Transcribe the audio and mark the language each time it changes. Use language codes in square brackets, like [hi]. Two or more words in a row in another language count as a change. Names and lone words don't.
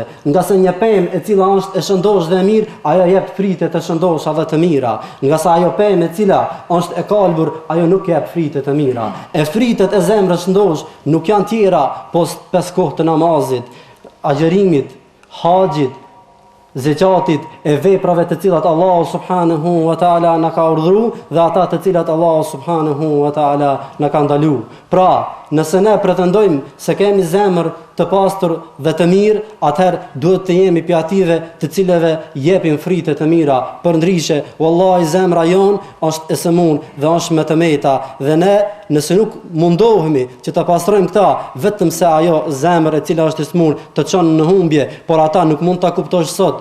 [sq] Nga se një pemë e cila është e shëndosh dhe e mirë, ajo jep frite të shëndosha dhe të mira. Nga se ajo pemë e cila është e kalbur, ajo nuk jep frite të mira. E fritet e zemrës shëndosh nuk janë tjera pos 5 kohë të namazit, agjerimit, haxhit, zekatit e veprave të cilat [ar] الله سبحانه وتعالى [sq] na ka urdhëruar dhe ata të cilat [ar] الله سبحانه وتعالى [sq] na ka ndaluar. Pra, nëse ne pretendojmë se kemi zemër të pastër dhe të mirë, atëherë duhet të jemi prej atyve të cilëve jepim frite të mira. Përndryshe, wallahi zemra jon është e sëmur dhe është me të meta, dhe ne nëse nuk mundohemi që të pastrojmë këta, vetëm se ajo zemër e cila është e sëmur të çon në humbje, por ata nuk mund ta kuptosh sot.